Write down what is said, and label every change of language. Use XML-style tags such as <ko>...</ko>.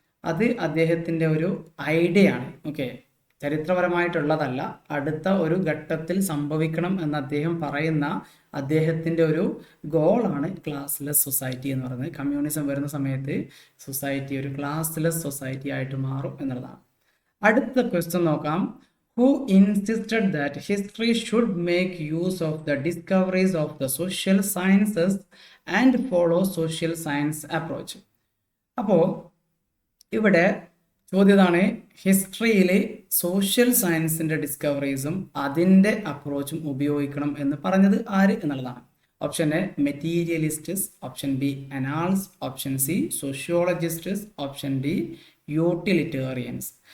<ml>അത് അദ്ദേഹത്തിൻ്റെ ഒരു ഐഡിയ ആണ്. ഓക്കെ, ചരിത്രപരമായിട്ടുള്ളതല്ല, അടുത്ത ഒരു ഘട്ടത്തിൽ സംഭവിക്കണം എന്ന് അദ്ദേഹം പറയുന്ന അദ്ദേഹത്തിൻ്റെ ഒരു ഗോളാണ് ക്ലാസ്ലെസ് സൊസൈറ്റി എന്ന് പറയുന്നത്. കമ്മ്യൂണിസം വരുന്ന സമയത്ത് സൊസൈറ്റി ഒരു ക്ലാസ്ലെസ് സൊസൈറ്റി ആയിട്ട് മാറും എന്നുള്ളതാണ്. അടുത്ത ക്വസ്റ്റ്യൻ നോക്കാം.</ml> <en>Who insisted that history should make use of the discoveries of the social sciences and follow social science approach?</en> <ml>അപ്പോൾ ഇവിടെ ചോദ്യതാണ്, ഹിസ്റ്ററിയിൽ സോഷ്യൽ സയൻസിൻ്റെ ഡിസ്കവറീസും അതിൻ്റെ അപ്രോച്ചും ഉപയോഗിക്കണം എന്ന് പറഞ്ഞത് ആര് എന്നുള്ളതാണ്. Option A മെറ്റീരിയലിസ്റ്റസ്, option B അനാൾസ്, option C സോഷ്യോളജിസ്റ്റസ്, option D utilitarians.</ml>